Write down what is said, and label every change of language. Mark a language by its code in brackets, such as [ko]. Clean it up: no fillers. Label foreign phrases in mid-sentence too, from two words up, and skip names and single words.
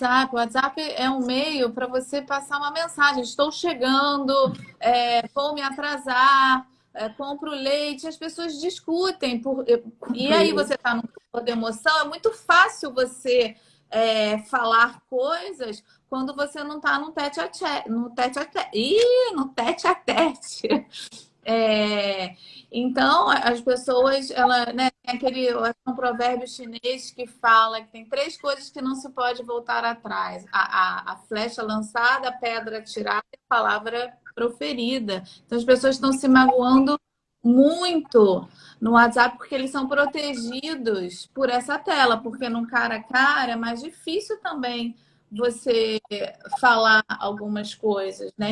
[pt] O WhatsApp é um meio para você passar uma mensagem. Estou chegando, vou me atrasar, compro leite. As pessoas discutem. E aí você está no estado de emoção. É muito fácil você falar coisas quando você não está no [fr] tete a tete. [pt] No [fr] tete a tete. [pt] No [fr] tete a tete. [pt] Então, as pessoas, né, tem um provérbio chinês que fala que tem 3 coisas que não se pode voltar atrás: a flecha lançada, a pedra tirada e a palavra proferida. Então, as pessoas estão se magoando muito no WhatsApp porque eles são protegidos por essa tela, porque no cara a cara é mais difícil também você falar algumas coisas, né?